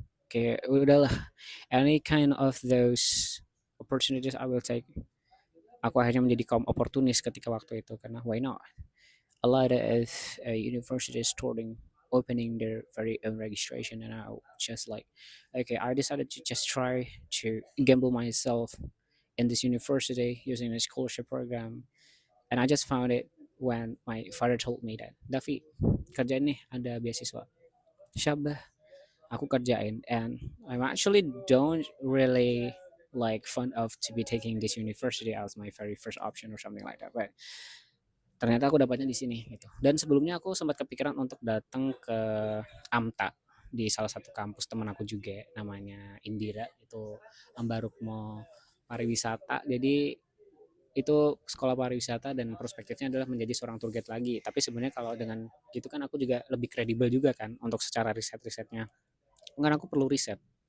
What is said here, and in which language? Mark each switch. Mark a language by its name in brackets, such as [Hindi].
[Indonesian] Kayak udahlah, [English] any kind of those opportunities I will take. [Indonesian] Aku akhirnya menjadi kaum oportunis ketika waktu itu, karena [English] why not? A lot of universities starting opening their very own registration, and I just like, okay, I decided to just try to gamble myself in this university using a scholarship program, and I just found it when my father told me that, Davi, [Indonesian] kerjain nih, ada beasiswa. Syabah, aku kerjain, [English] and I'm actually don't really like fun of to be taking this university as my very first option or something like that, but [Indonesian] ternyata aku dapatnya di sini gitu. Dan sebelumnya aku sempat kepikiran untuk datang ke AMTA di salah satu kampus teman aku juga, namanya Indira, itu Ambarukmo pariwisata. Jadi itu sekolah pariwisata dan prospektifnya adalah menjadi seorang tour guide lagi. Tapi sebenarnya kalau dengan gitu kan aku juga lebih kredibel juga kan untuk secara riset-risetnya. Enggak, aku perlu riset.